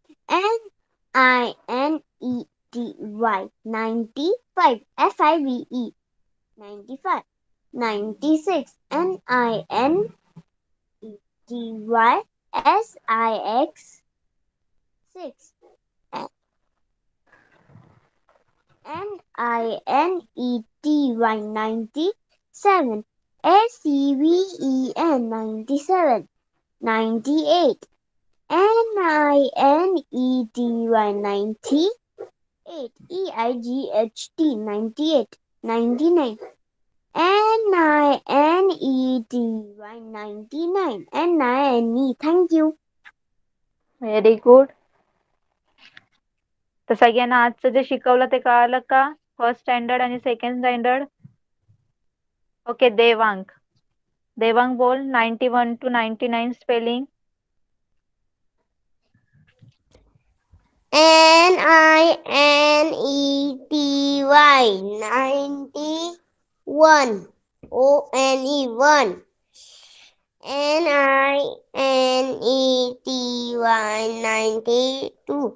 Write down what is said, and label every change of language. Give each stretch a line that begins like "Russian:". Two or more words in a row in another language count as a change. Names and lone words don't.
English: N-I-N-E-T-Y 95 F-I-V-E 95 96 N-I-N-E-T-Y S-I-X 6 NINETY 97. SEVEN 97. 98. NINETY 98. EIGHT 98. 99. NINETY 99. NINE. Thank you. Very good.
Marathi: तर सगळ्यांना आजचं जे शिकवलं ते कळालं का?
English: First standard आणि second standard.
Marathi: ओके, देवांग. देवांग बोल 91 to 99 स्पेलिंग.
English: NINETY 91. ONE 1. NINETY 92.